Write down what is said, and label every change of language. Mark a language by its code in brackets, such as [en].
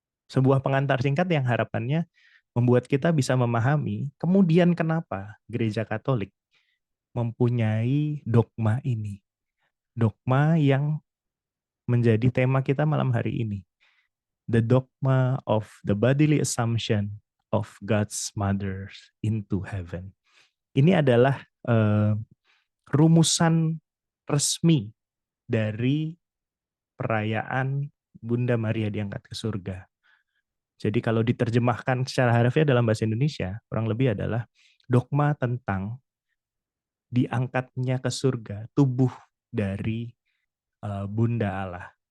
[id] Sebuah pengantar singkat yang harapannya membuat kita bisa memahami kemudian kenapa gereja Katolik mempunyai dogma ini. Dogma yang menjadi tema kita malam hari ini. [en] The dogma of the bodily assumption of God's mother into heaven. [id] Ini adalah rumusan resmi dari perayaan Bunda Maria diangkat ke surga. Jadi kalau diterjemahkan secara harfiah dalam bahasa Indonesia, kurang lebih adalah dogma tentang diangkatnya ke surga tubuh dari Bunda Allah.